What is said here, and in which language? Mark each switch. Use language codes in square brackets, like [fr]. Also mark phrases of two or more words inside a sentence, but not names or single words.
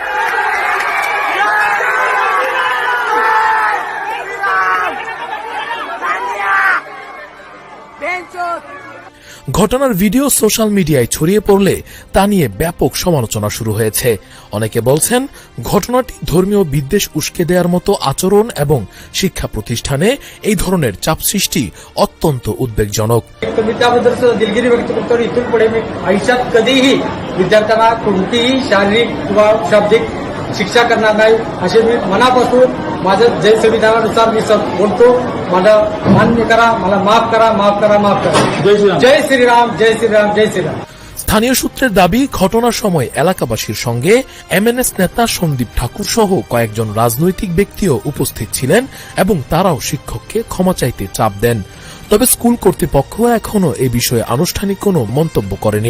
[bn] ঘটনার ভিডিও সোশ্যাল মিডিয়ায় ছড়িয়ে পড়লে তা নিয়ে ব্যাপক সমালোচনা শুরু হয়েছে। অনেকে বলছেন, ঘটনাটি ধর্মীয় বিদ্বেষ উস্কে দেওয়ার মতো আচরণ এবং শিক্ষা प्रतिष्ठाने এই ধরনের চাপ সৃষ্টি অত্যন্ত উদ্বেগজনक। [mr] त्याबद्दल दिलगिरी व्यक्त करतो। इथून पुढे मी आयुष्यात कधीही विद्यार्थ्यांना कोणतीही शारीरिक किंवा शाब्दिक शिक्षा करणार नाही, असे मी मनापासून माझं जय संविधानानुसार मी बोलतो। मला मान्य करा, मला माफ करा माफ करा माफ करा। जय श्री राम जय श्री राम जय श्री राम। [bn] স্থানীয় সূত্রের দাবি, ঘটনার সময় এলাকাবাসীর সঙ্গে এমএনএস নেতা সন্দীপ ঠাকুর সহ কয়েকজন রাজনৈতিক ব্যক্তিও উপস্থিত ছিলেন এবং তারাও শিক্ষককে ক্ষমা চাইতে চাপ দেন। তবে স্কুল কর্তৃপক্ষ এখনও এ বিষয়ে আনুষ্ঠানিক কোনো মন্তব্য করেনি।